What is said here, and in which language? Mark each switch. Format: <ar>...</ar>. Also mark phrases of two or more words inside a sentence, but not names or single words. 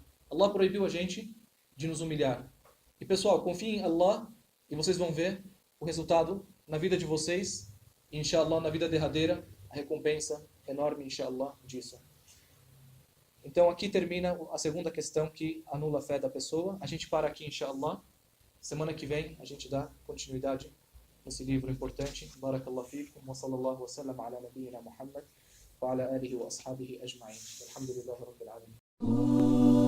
<pt>Allah proibiu a gente de nos humilhar. E pessoal, confiem em Allah e vocês vão ver o resultado na vida de vocês e inshallah na vida derradeira, a recompensa enorme inshallah disso. Então aqui termina a segunda questão que anula a fé da pessoa. A gente para aqui inshallah. Semana que vem a gente dá continuidade nesse livro importante.</pt> <ar>بارك الله فيكم وصلى الله وسلم على نبينا محمد وعلى آله وأصحابه أجمعين. الحمد لله رب العالمين.</ar>